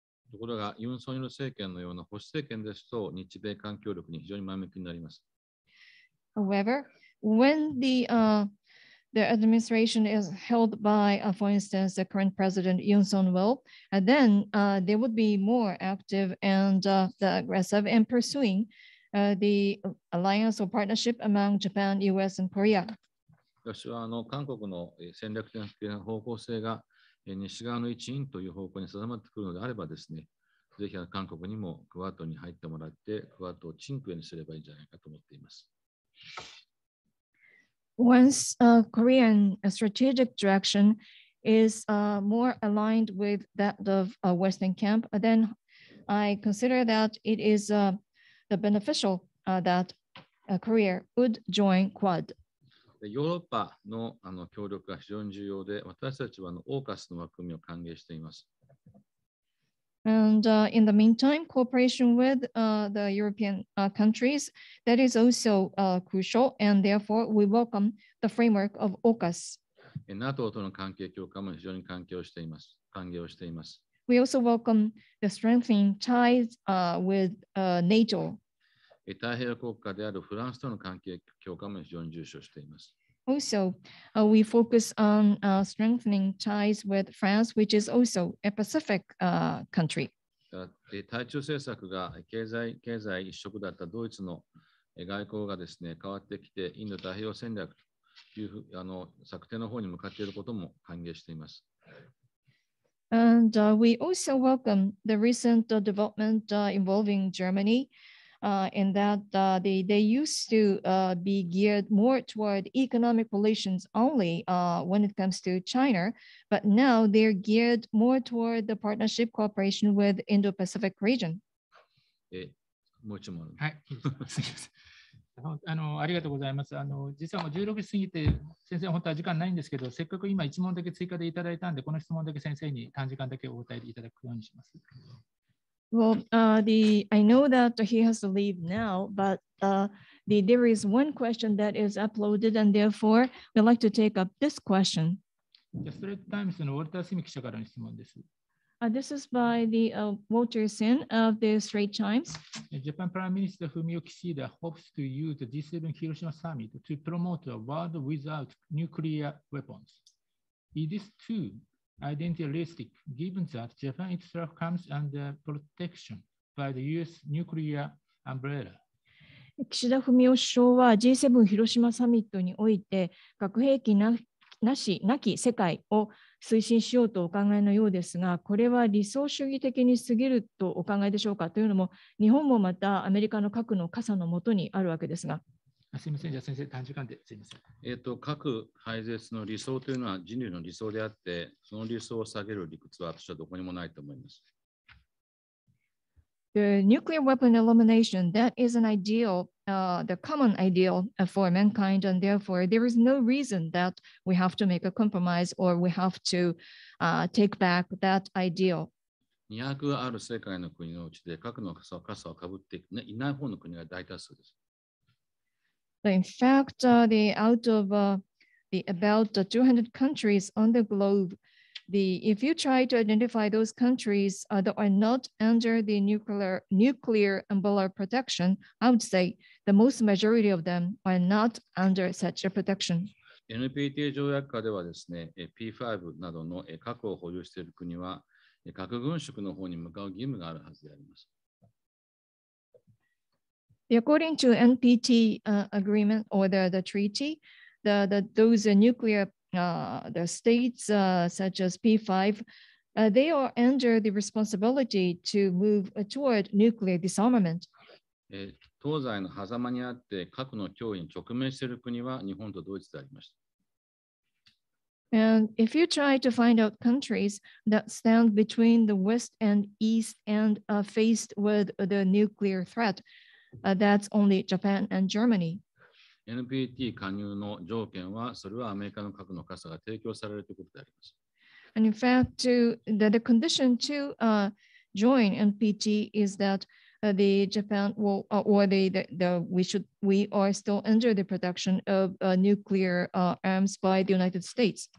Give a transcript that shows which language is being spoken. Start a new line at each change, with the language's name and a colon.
Japanese: ところが、ユン・ソンニョル政権のような保守政権ですと、日米間協力に非常に前向きになります。
English: However, when the administration is held by, for instance, the current president Yoon Suk-yeol, then they would be more active and aggressive in pursuing the alliance or partnership among Japan, US, and Korea.
Japanese: 私は韓国の戦略的な方向性が西側の一員という方向に定まってくるのであればですね、ぜひ韓国にもクアッドに入ってもらって、クアッドをチンクエにすればいいんじゃないかと思っています。
English: Once Korean strategic direction is more aligned with that of Western camp, then I consider that it is the beneficial that Korea would join Quad.
Japanese: ヨーロッパの協力が非常に重要で、私たちはオーカスの枠組みを歓迎しています。
English: And in the meantime, cooperation with the European countries, that is also crucial, and therefore we welcome the framework of AUKUS.
Japanese: NATO との関係強化も非常に歓迎をしています。
English: We also welcome the strengthening ties with NATO.
Japanese: 太平洋国家であるフランスとの関係強化も非常に重視をしています。
English: Also, we focus on strengthening ties with France, which is also a Pacific country.
Japanese: 対中政策が経済一色だったドイツの外交がですね、変わってきて、インド太平洋戦略という策定の方に向かっていることも歓迎しています。
English: And we also welcome the recent development involving Germany. In that they used to be geared more toward economic relations only when it comes to China, but now they're geared more toward the partnership cooperation with Indo-Pacific region.
Japanese: もう一問。はい、すみません。ありがとうございます。実はもう16時過ぎて、先生、本当は時間ないんですけど、せっかく今1問だけ追加でいただいたんで、この質問だけ先生に短時間だけお答えいただくようにします。
English: Well, I know that he has to leave now, but there is one question that is uploaded, and therefore we'd like to take up this question.
Japanese: じゃあ、ストレートタイムズのウォルター・スミ記者からの質問です。
English: This is by the Walter Sin of the Straits Times. Japan Prime Minister Fumio Kishida hopes to use the G7 Hiroshima summit to promote a world without nuclear weapons. Is this true? Idealistic, given that Japan itself comes under protection by the US nuclear umbrella.
Japanese: 岸田文雄首相は G7 広島サミットにおいて核兵器なき世界を推進しようとお考えのようですが、これは理想主義的に過ぎるとお考えでしょうか。というのも、日本もまたアメリカの核の傘の下にあるわけですが。すみません、じゃあ先生、短時間ですみません。核廃絶の理想というのは人類の理想であって、その理想を下げる理屈は私はどこにもないと思います。
English: The nuclear weapon elimination, that is an ideal, the common ideal for mankind, and therefore there is no reason that we have to make a compromise or we have to take back that ideal.
Japanese: 200ある世界の国のうちで核の傘をかぶっていない方の国が大多数です。
English: In fact, out of about 200 countries on the globe, if you try to identify those countries that are not under the nuclear umbrella protection, I would say the most majority of them are not under such a protection.
Japanese: NPT 条約下ではですね、P5 などの核を保有している国は核軍縮の方に向かう義務があるはずであります。
English: According to NPT agreement or the treaty, those nuclear the states such as P5, they are under the responsibility to move toward nuclear disarmament.
Japanese: 東西の狭間にあって核の脅威に直面している国は日本とドイツでありました。
English: And if you try to find out countries that stand between the West and East and faced with the nuclear threat, that's only Japan and Germany.
Japanese: NPT 加入の条件は、それはアメリカの核の傘が提供されるということであります。
English: And in fact, the condition to join NPT is that the Japan will, or we are still under the production of nuclear arms by the United States.